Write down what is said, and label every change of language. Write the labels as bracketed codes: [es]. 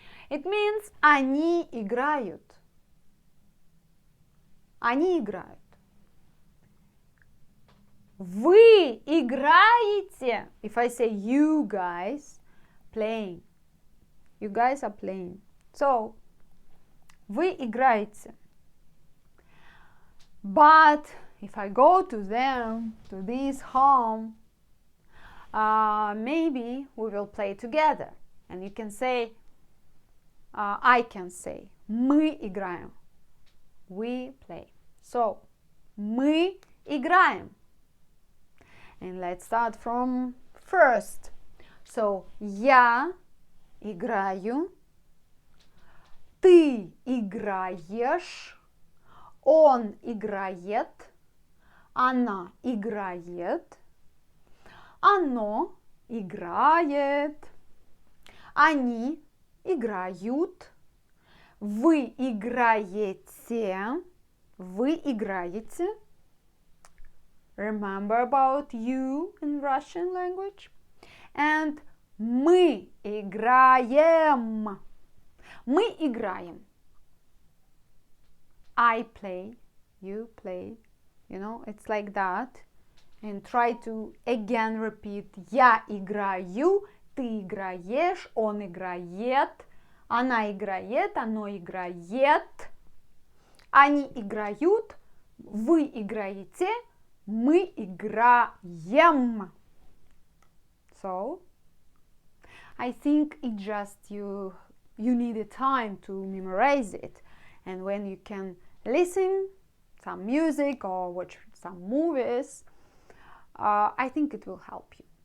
[en] It means [ru] они играют. Они играют. Вы играете. [en] If I say you guys playing. You guys are playing. So, [ru] вы играете. [en] But if I go to them, to this home, maybe we will play together. And you can say, I can say, [ru] мы играем. [en] We play. So, [ru] мы играем. [en] And let's start from first. So, [ru] я играю, ты играешь, он играет, она играет, оно играет, они играют, вы играете, вы играете. [en] Remember about you in Russian language. And [ru] мы играем. Мы играем. [en] I play, you play. You know, it's like that. And try to again repeat. [ru] Я играю, ты играешь, он играет, она играет, оно играет, они играют, вы играете, мы играем. [en] So, I think it just you need a time to memorize it, and when you can listen some music or watch some movies, I think it will help you.